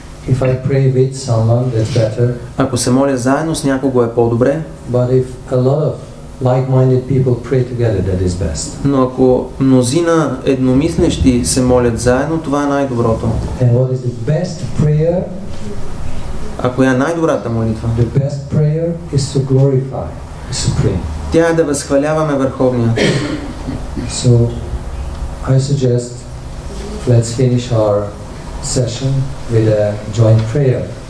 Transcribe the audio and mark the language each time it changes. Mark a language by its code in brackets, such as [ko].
[en] If I pray with someone, that's better. [bg] Ако се моля заедно с някого е по-добре. [en] But if a lot of like-minded people pray together, that is best. [bg] Но ако мнозина едномислещи се молят заедно, това е най-доброто. [en] And what is the best prayer? [bg] А коя е най-добрата молитва? [en] The best prayer is to glorify the Supreme. [bg] Тя е да възхваляваме Върховния. [en] So, I suggest let's finish our session with a joint prayer.